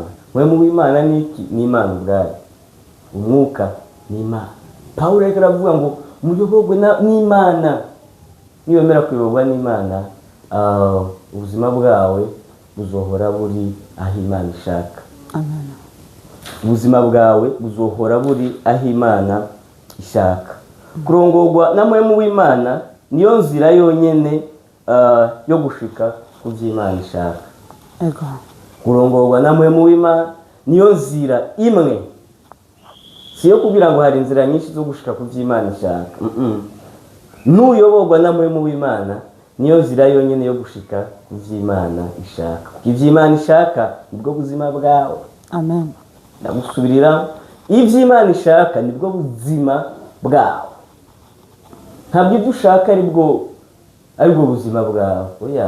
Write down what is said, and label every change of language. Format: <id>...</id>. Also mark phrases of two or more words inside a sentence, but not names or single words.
<rn>Mpwemu w'Imana ni iki? Ni Imana ubwayo. Umwuka ni Imana. Pawulo ariko aravuga ngo muyobogwe n'Imana. Niwemera kuyobogwa n'Imana, ubuzima bwawe buzohora buri aho Imana ishaka. amen Ubuzima bwawe buzohora buri aho Imana ishaka. Kurongorwa na mpwemu w'Imana niyo nzira yonyene yo gushika ku by'Imana ishaka. yego Kurongorwa na mpwemu w'Imana niyo nzira imwe, siyo kugira ngo hari inzira nyinshi zo gushika ku by'Imana ishaka. Nuyoborwa na mpwemu w'Imana niyo nzira yonyene yo gushika ku by'Imana ishaka. Iby'Imana ishaka nibwo buzima bwawe. amen Ndagusubirira, iby'Imana ishaka nibwo buzima bwawe. Ntabwo ibyo ushaka aribwo buzima bwawe, oya.</rn>